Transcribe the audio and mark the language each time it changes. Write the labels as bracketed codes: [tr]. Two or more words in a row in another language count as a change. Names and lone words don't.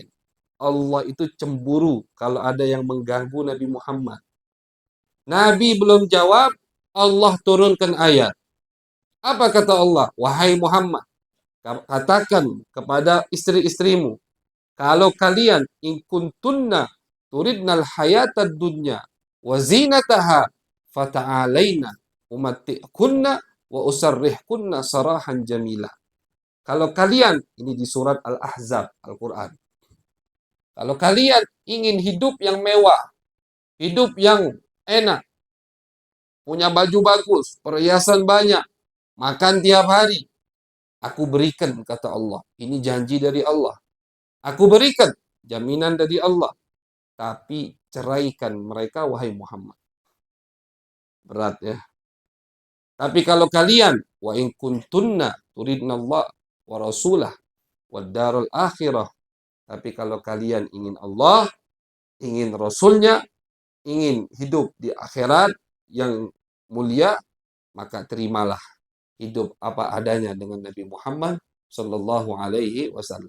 [id] Allah itu cemburu kalau ada yang mengganggu Nabi Muhammad. Nabi belum jawab, Allah turunkan ayat. Apa kata Allah? Wahai Muhammad, katakan kepada istri-istrimu, kalau kalian [ar] إن كنتن تردن الحياة الدنيا وزينتها فتعالين أمتعكن وأسرحكن سراحا جميلا. [id] Kalau kalian, ini di surat Al-Ahzab, Al-Quran. Kalau kalian ingin hidup yang mewah, hidup yang enak, punya baju bagus, perhiasan banyak, makan tiap hari, aku berikan, kata Allah. Ini janji dari Allah. Aku berikan jaminan dari Allah. tapi ceraikan mereka wahai Muhammad. Berat ya. Tapi kalau kalian [ar] وإن كنتن تردن الله ورسوله والدار الآخرة, [id] tapi kalau kalian ingin Allah, ingin Rasulnya, ingin hidup di akhirat yang mulia, maka terimalah hidup apa adanya dengan Nabi Muhammad [ar] صلى الله عليه وسلم.